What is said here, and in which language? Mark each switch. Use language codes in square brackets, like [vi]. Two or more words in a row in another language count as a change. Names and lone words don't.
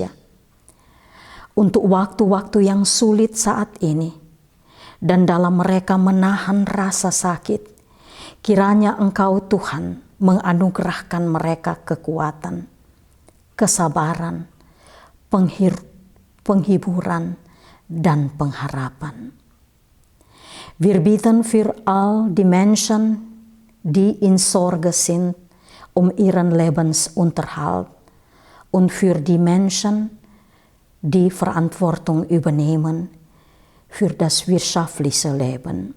[id] Untuk waktu-waktu yang sulit saat ini, dan dalam mereka menahan rasa sakit, kiranya Engkau Tuhan menganugerahkan mereka kekuatan, kesabaran, penghiburan, dan pengharapan. [de] Wir bitten für all die Menschen, die in Sorge sind, ihren Lebensunterhalt und für die Menschen, die Verantwortung übernehmen für das wirtschaftliche Leben.